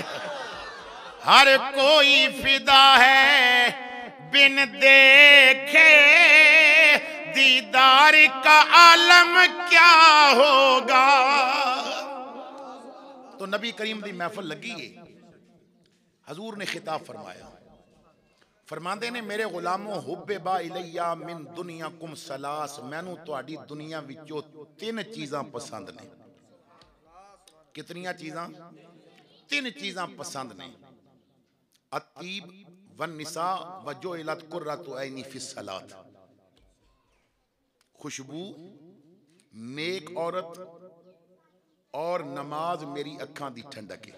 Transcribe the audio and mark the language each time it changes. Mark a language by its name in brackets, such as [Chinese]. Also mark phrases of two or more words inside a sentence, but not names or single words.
[Urdu] ہر کوئی فدا ہے بن دیکھے، دیدار کا عالم کیا ہوگا. [Punjabi] تو نبی کریم دی محفل لگی ہے، حضور نے خطاب فرمایا، فرماندے نے میرے غلاموں [Arabic] حبب إلي من دنياكم ثلاث, [Punjabi] مینوں تہاڈی دنیا وچوں 3 چیزاں پسند نے. کتنیاں چیزاں؟ 3 چیزاں پسند نے. [Arabic] الطيب والنساء وجعلت قرة عيني في الصلاة, [Punjabi] خوشبو، نیک عورت اور نماز میری اکھاں دی ٹھنڈک ہے.